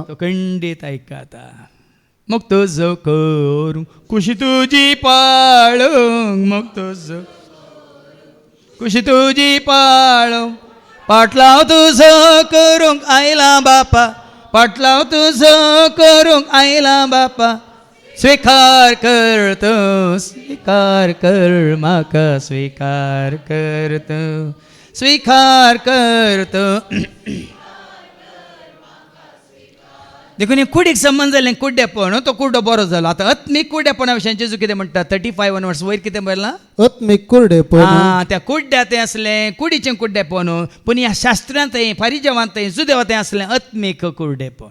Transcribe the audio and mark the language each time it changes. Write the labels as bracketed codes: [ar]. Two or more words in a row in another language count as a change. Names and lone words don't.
[kok] तो खंडीत आयकता. मग तुझं करूंक खुशी तुजी पाळूंक मग तुझं खुशी तुजी पाळूंक पाटलाव तुझं करूंक आयला बापा पाटलाव तुझं करूंक आयला बापा स्वीकार कर तो स्वीकार कर म्हाका स्वीकार कर तो स्वीकार कर तो. देखून हे कुडीक संबंध जालें कुड्डेपण तो कुड्डो बरो जालो. आतां आत्मीक कुड्डेपणा विशयान जेजू कितें म्हणटा 35 वर्स वयर कितें बरलां आत्मीक कुर्डेपण त्या कुड्ड्या तें असलें कुडीचें कुड्डेपण पूण ह्या शास्त्रांत फारिजेवांत जुदेवांत असलें आत्मीक कुड्डेपण.